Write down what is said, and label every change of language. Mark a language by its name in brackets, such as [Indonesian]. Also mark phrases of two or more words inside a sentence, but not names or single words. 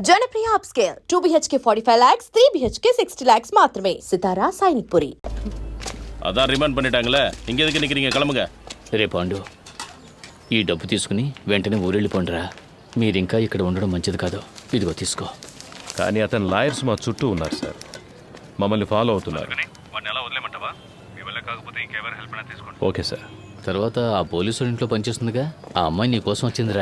[Telugu] జనప్రియ అప్స్కేల్ 2 BHK 45 lakhs 3 BHK 60 lakhs మాత్రమే. సితారా సైనిక్పురి. [Tamil] அதான் ரிமாண்ட் பண்ணிட்டாங்களே இங்க எதுக்கு நிக்கிறீங்க கிளம்புங்க. [Telugu] రే పాండు, ఈ డబ్బు తీసుకుని వెంటనే ఊరెళ్ళిపోండిరా. మీరింకా ఇక్కడ ఉండడం మంచిది కాదు. ఇదిగో తీసుకో. కానీ అతను లాయర్స్ మా చుట్టూ ఉన్నారు సార్, మమ్మల్ని ఫాలో అవుతున్నారు. ఓకే సార్. తర్వాత ఆ పోలీసు ఇంట్లో పనిచేస్తుందిగా, ఆ అమ్మాయి నీ కోసం వచ్చిందిరా.